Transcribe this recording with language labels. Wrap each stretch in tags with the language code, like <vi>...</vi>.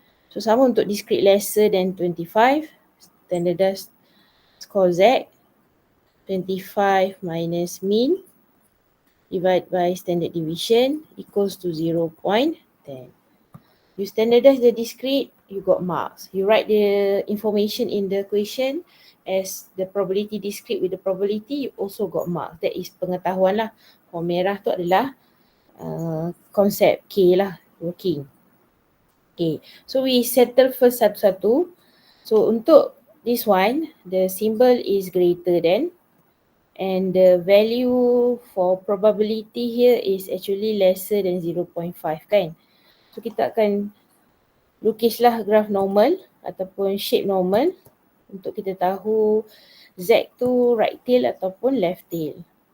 <en>So</en> <ms>sama untuk</ms> <en>discrete lesser than 25, standardized score Z, 25 minus mean divided by standard deviation equals to 0.10. You standardize the discrete, you got marks. You write the information in the question as the probability discrete with the probability, you also got marks. That is</en> <ms>pengetahuan lah. Warna merah tu adalah konsep K lah, working.</ms> <en>Okay, so we settle first</en> <ms>satu-satu.</ms> <en>So untuk this one, the symbol is greater than and the value for probability here is actually lesser than 0.5 kan.</en> <ms>So kita akan lukislah graf normal ataupun shape normal untuk kita tahu Z tu right tail ataupun left tail.</ms>